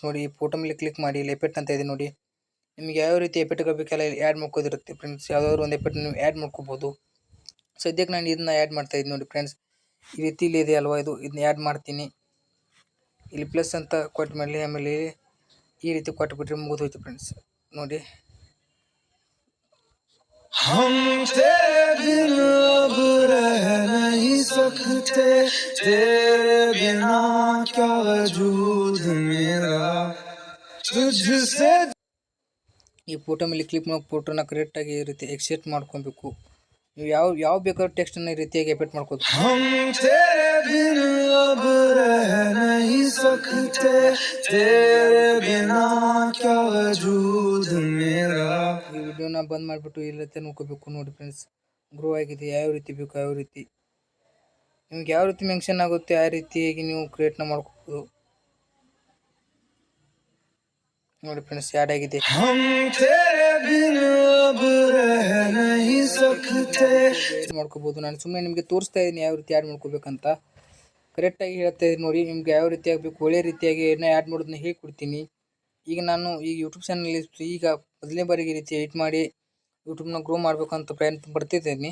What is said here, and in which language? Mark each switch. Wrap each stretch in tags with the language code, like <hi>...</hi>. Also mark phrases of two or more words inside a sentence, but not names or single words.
<kn>ನೋಡಿ ಈ ಫೋಟೋ ಮೇಲೆ ಕ್ಲಿಕ್ ಮಾಡಿ, ಇಲ್ಲಿ ಎಫೆಕ್ಟ್ ಅಂತ ಇದೆ ನೋಡಿ. ನಿಮಗೆ ಯಾವ ರೀತಿ ಎಫೆಕ್ಟ್ಗಳು ಬೇಕೆಲ್ಲ ಇಲ್ಲಿ ಆ್ಯಡ್ ಮಾಡ್ಕೋದಿರುತ್ತೆ ಫ್ರೆಂಡ್ಸ್. ಯಾವುದಾದ್ರು ಒಂದು ಎಫೆಕ್ಟ್ ನೀವು ಆ್ಯಡ್ ಮಾಡ್ಕೋಬೋದು. ಸದ್ಯಕ್ಕೆ ನಾನು ಇದನ್ನ ಆ್ಯಡ್ ಮಾಡ್ತಾಯಿದ್ದೀನಿ ನೋಡಿ ಫ್ರೆಂಡ್ಸ್. ಈ ರೀತಿ ಇಲ್ಲಿ ಇದೆ ಅಲ್ವಾ, ಇದನ್ನ ಆ್ಯಡ್ ಮಾಡ್ತೀನಿ. ಇಲ್ಲಿ ಪ್ಲಸ್ ಅಂತ ಕೊಟ್ಟ ಮೇಲೆ ಆಮೇಲೆ ಈ ರೀತಿ ಕೊಟ್ಬಿಟ್ರೆ ಮುಗಿದೋಯ್ತು ಫ್ರೆಂಡ್ಸ್. ನೋಡಿ</kn> <hi>हम तेरे बिन अब रह नहीं सकते, तेरे बिना क्या वजूद मेरा, तुझसे</hi> <kn>ಈ ಫೋಟೋ ಮೇಲೆ ಕ್ಲಿಕ್ ಮಾಡಿ ಫೋಟೋನ ಕರೆಕ್ಟಾಗಿ ಈ ರೀತಿ ಎಕ್ಸೆಪ್ಟ್ ಮಾಡ್ಕೊಬೇಕು. ನೀವು ಯಾವ ಬೇಕಾದ್ರೂ ಟೆಕ್ಸ್ಟನ್ನು ಈ ರೀತಿಯಾಗಿ ಎಫೆಕ್ಟ್ ಮಾಡ್ಕೋದು.</kn> <hi>हम तेरे बिन अब रह नहीं सकते, तेरे बिना क्या वजूद मेरा.</hi> <kn>ಈ ವಿಡಿಯೋನ ಬಂದ್ ಮಾಡಿಬಿಟ್ಟು ಈ ರೀತಿ ನೋಡ್ಕೋಬೇಕು. ನೋಡಿ ಫ್ರೆಂಡ್ಸ್, ಗ್ರೋ ಆಗಿದೆ. ಯಾವ ರೀತಿ ಬೇಕು ಯಾವ ರೀತಿ ನಿಮ್ಗೆ ಯಾವ ರೀತಿ ಮೆನ್ಷನ್ ಆಗುತ್ತೆ ಆ ರೀತಿಯಾಗಿ ನೀವು ಕ್ರಿಯೇಟ್ನ ಮಾಡ್ಕೋಬೋದು. ನೋಡಿ ಫ್ರೆಂಡ್ಸ್, ಆ್ಯಡ್ ಆಗಿದೆ.</kn> <hi>हम तेरे बिन अब रह नहीं सकते.</hi> <kn>ಮಾಡ್ಕೋಬೋದು. ನಾನು ಸುಮ್ಮನೆ ನಿಮಗೆ ತೋರಿಸ್ತಾ ಇದ್ದೀನಿ ಯಾವ ರೀತಿ ಆ್ಯಡ್ ಮಾಡ್ಕೋಬೇಕಂತ. ಕರೆಕ್ಟಾಗಿ ಹೇಳ್ತಾ ಇದ್ದೀನಿ ನೋಡಿ. ನಿಮ್ಗೆ ಯಾವ ರೀತಿ ಆಗಬೇಕು ಒಳ್ಳೆ ರೀತಿಯಾಗಿ ಆ್ಯಡ್ ಮಾಡೋದನ್ನ ಹೇಳ್ಕೊಡ್ತೀನಿ. ಈಗ ನಾನು ಈ ಯೂಟ್ಯೂಬ್ ಚಾನಲಲ್ಲಿ ಈಗ ಮೊದಲನೇ ಬಾರಿಗೆ ಈ ರೀತಿ ಎಡಿಟ್ ಮಾಡಿ ಯೂಟ್ಯೂಬ್ನ ಗ್ರೋ ಮಾಡಬೇಕಂತ ಪ್ರಯತ್ನ ಪಡ್ತಿದ್ದೀನಿ.</kn>